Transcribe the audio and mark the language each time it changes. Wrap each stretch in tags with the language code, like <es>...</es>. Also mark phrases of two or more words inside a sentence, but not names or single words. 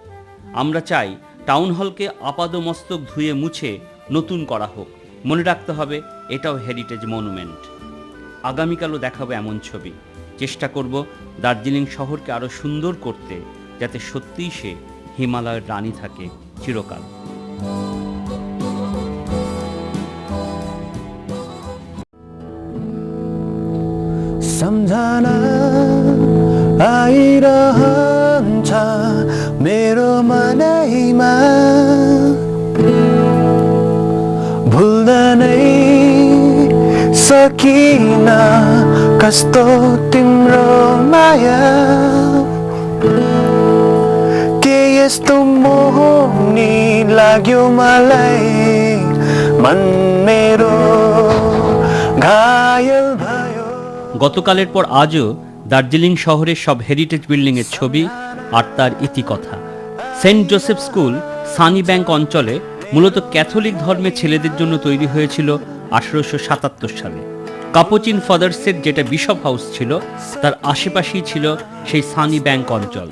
<bn>আমরা চাই টাউন হলকে আপাদমস্তক ধুয়ে মুছে নতুন করা হোক। মনে রাখতে হবে, এটাও হেরিটেজ মনুমেন্ট। আগামীকালও দেখাবো এমন ছবি। চেষ্টা করব দার্জিলিং শহরকে আরও সুন্দর করতে, যাতে সত্যিই সে হিমালয়ের রানী থাকে চিরকাল।</bn> <ne>सम्झना आइरहन्छ मेरो मनैमा, भुल्दै सकिन कस्तो तिम्रो माया। के यस्तो मोहनी लाग्यो मलाई, मन मेरो घायल।</ne> <bn>গতকালের পর আজও দার্জিলিং শহরের সব হেরিটেজ বিল্ডিংয়ের ছবি আর তার ইতিকথা। সেন্ট জোসেফ স্কুল সানি ব্যাংক অঞ্চলে মূলত ক্যাথলিক ধর্মের ছেলেদের জন্য তৈরি হয়েছিল 1877 সালে। কাপুচিন ফাদার্সের যেটা বিশপ হাউস ছিল, তার আশেপাশেই ছিল সেই সানি ব্যাংক অঞ্চল।</bn>